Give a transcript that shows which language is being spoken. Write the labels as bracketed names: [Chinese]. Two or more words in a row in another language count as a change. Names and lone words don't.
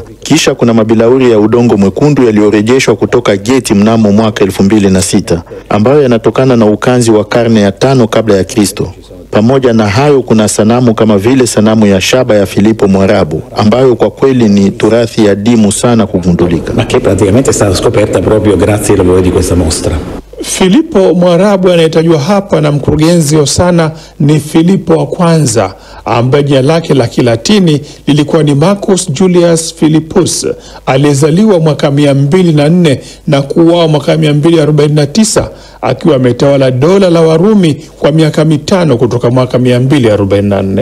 [Swahili] Kisha kuna mabilauri ya udongo mwekundu yaliyorejeshwa kutoka Geti mnamo mwaka 2006 ambayo yanatokana na ukanzi wa karne ya 5 kabla ya Kristo. Pamoja na hayo kuna sanamu kama vile sanamu ya shaba ya Filipo Mwarabu ambayo kwa kweli ni turathi ya dimu sana kugundulika. [Italian] Ma che praticamente è stata scoperta proprio grazie al lavoro di questa mostra. [Swahili] Filipo Mwarabu anayetajwa hapa na mkurugenzi Ossana ni Filipo wa kwanza ambaye jina lake la Kilatini lilikuwa ni Marcus Julius Philippus, aliyezaliwa mwaka 204 na kuuawa mwaka 249 akiwa ametawala dola la Warumi kwa miaka 5 kutoka mwaka 244.